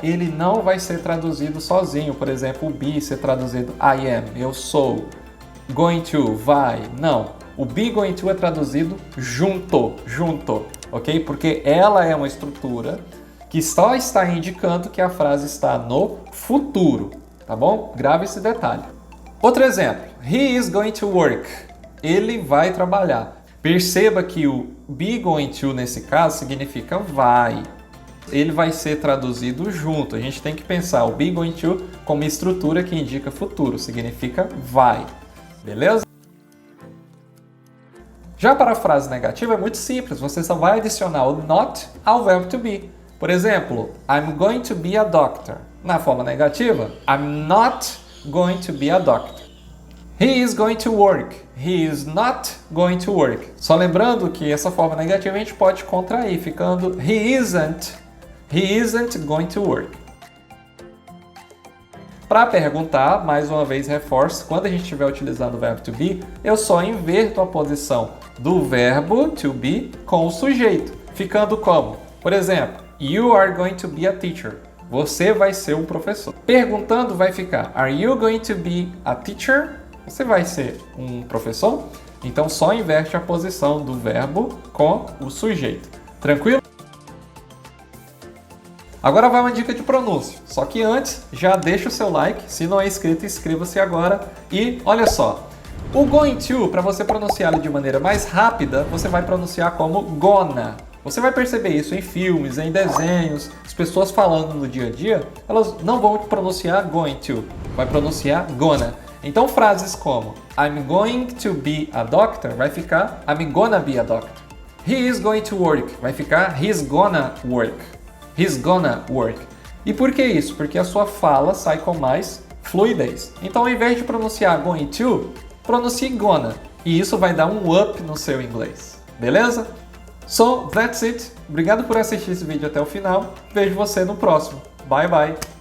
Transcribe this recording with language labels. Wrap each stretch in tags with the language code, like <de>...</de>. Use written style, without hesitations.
<pt>Ele não vai ser traduzido sozinho. Por exemplo, o be ser traduzido I am, eu sou. Going to, vai, não. O be going to é traduzido junto, ok? Porque ela é uma estrutura que só está indicando que a frase está no futuro, tá bom? Grave esse detalhe. Outro exemplo,</pt> <en>he is going to work.</en> <pt>Ele vai trabalhar. Perceba que o be going to nesse caso significa vai. Ele vai ser traduzido junto. A gente tem que pensar o be going to como estrutura que indica futuro, significa vai. Beleza? Já para a frase negativa é muito simples, você só vai adicionar o not ao verbo to be. Por exemplo,</pt> <en>I'm going to be a doctor.</en> <pt>Na forma negativa,</pt> <en>I'm not going to be a doctor. He is going to work. He is not going to work.</en> <pt>Só lembrando que essa forma negativa a gente pode contrair, ficando</pt> <en>he isn't going to work.</en> <pt>Para perguntar, mais uma vez reforço, quando a gente estiver utilizando o verbo to be, eu só inverto a posição do verbo to be com o sujeito, ficando como? Por exemplo,</pt> <en>you are going to be a teacher.</en> <pt>Você vai ser um professor. Perguntando vai ficar,</pt> <en>are you going to be a teacher?</en> <pt>Você vai ser um professor? Então só inverte a posição do verbo com o sujeito. Tranquilo? Agora vai uma dica de pronúncia, só que antes já deixa o seu like, se não é inscrito, inscreva-se agora e olha só, o going to, para você pronunciá-lo de maneira mais rápida, você vai pronunciar como gonna, Você vai perceber isso em filmes, em desenhos, as pessoas falando no dia a dia, elas não vão pronunciar going to, vai pronunciar gonna. Então frases como</pt> <en>I'm going to be a doctor</en> <pt>vai ficar</pt> <en>I'm gonna be a doctor. He is going to work</en> <pt>vai ficar</pt> <en>he's gonna work. He's gonna work.</en> <pt>E por que isso? Porque a sua fala sai com mais fluidez. Então ao invés de pronunciar going to, pronuncie gonna. E isso vai dar um up no seu inglês. Beleza?</pt> <en>So, that's it.</en> <pt>Obrigado por assistir esse vídeo até o final. Vejo você no próximo.</pt> <en>Bye, bye.</en>